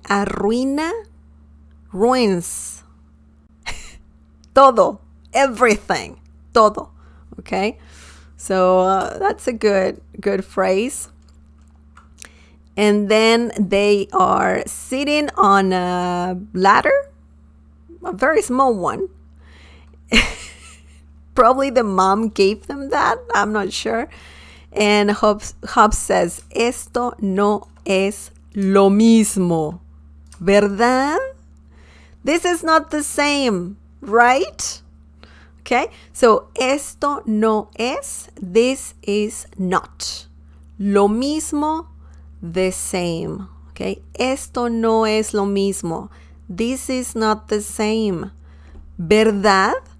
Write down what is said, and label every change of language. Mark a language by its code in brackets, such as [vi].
[en] Arruina, ruins. Todo, everything, todo, okay? So that's a good phrase. And then they are sitting on a ladder, a very small one. Probably the mom gave them that. I'm not sure. And Hobbes says, [es] esto no es lo mismo, ¿verdad? [en] This is not the same, right? Okay, so [es] esto no es, [en] this is not. [es] Lo mismo, [en] the same. [es] Okay, esto no es lo mismo. [en] This is not the same. ¿Verdad?